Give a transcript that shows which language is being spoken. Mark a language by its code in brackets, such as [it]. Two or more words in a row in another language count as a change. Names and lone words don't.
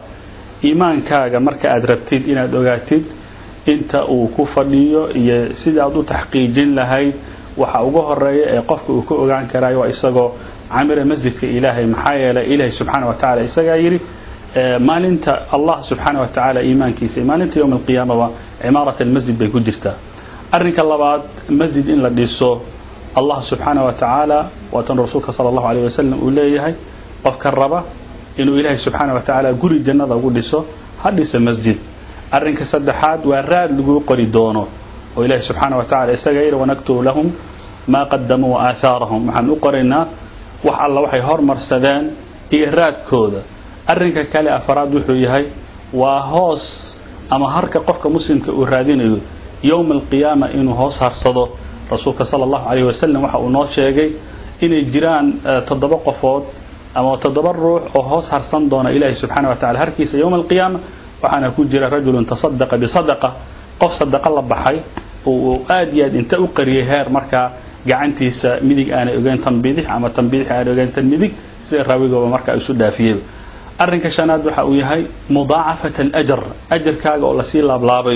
[so] iimaankaaga marka aad rabtid inaad ogaatid inta uu ku fadhiyo iyo sida aad u taxqiijin lahayd waxa ugu horeeya ee qofka uu ku ogaan karayo waa isagoo amira masjidka Ilaahay. maxaa yeelay Ilaahay [ar] سبحانه وتعالى [so] isaga yiri maalinta [ar] الله سبحانه وتعالى [so] iimaankiisa maalinta [ar] يوم القيامة [so] waa [ar] عمارة المسجد [so] bay ku jirtaa. arrinka labaad, masjid in la dhiso [ar] الله سبحانه وتعالى [so] wa tan rasuulka [ar] صلى الله عليه وسلم [so] uu leeyahay qofka raba inuu Ilaahay [ar] سبحانه وتعالى [so] guri jannada ugu dhiso hadhiisa masjid. arrinka saddexaad waa raad lagu qori doono oo Ilaahay [ar] سبحانه وتعالى [so] isaga yiri [ar] ونكتب لهم ما قدموا وآثارهم. [so] waxaan u qoraynaa wax alla waxay hormarsadeen iyo raadkooda. arrinka kale afraad wuxuu yahay waa hoos ama harka qofka muslimka uu raadinayo [ar] يوم القيامة [so] inuu hoos harsado. rasuulka [ar] صلى الله عليه وسلم [so] waxa uu noo sheegay inay jiraan 7 qofood ama 7 ruux oo hoos harsan doona Ilaahay [ar] سبحانه وتعالى [so] harkiisa [ar] يوم القيامة. [so] waxaana ku jira [ar] رجل تصدق بصدقة, [so] qof sadaqa la baxay oo aad iyo aad inta u qariyay heer marka gacantiisa midig aan ogeyn tan bidix ama tan bidix aan ogeyn tan midig si raawigooba marka isu dhaafiyay. arrinka shanaad waxa uu yahay [ar] مضاعفة الأجر, [so] ajrkaaga oo la sii laablaabayo.